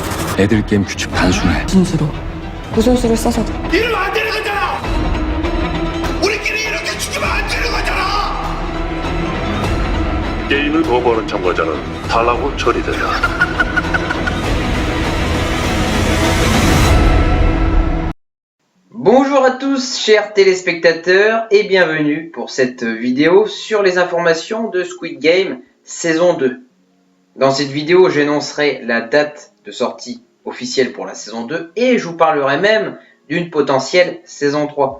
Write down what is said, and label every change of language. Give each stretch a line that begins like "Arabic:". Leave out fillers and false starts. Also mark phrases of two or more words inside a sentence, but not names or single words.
Korean: 애들 게임 규칙 단순해. 진수로. 무슨 수를 써서 이러면 안 되는 거잖아. 우리끼리 이렇게 죽이면 안 되는 거잖아. 게임을 거부하는 참가자는 탈락으로 처리된다.
French: Bonjour à tous chers téléspectateurs et bienvenue pour cette vidéo sur les informations de Squid Game saison 2. Dans cette vidéo, j'annoncerai la date de sortie officielle pour la saison 2 et je vous parlerai même d'une potentielle saison 3.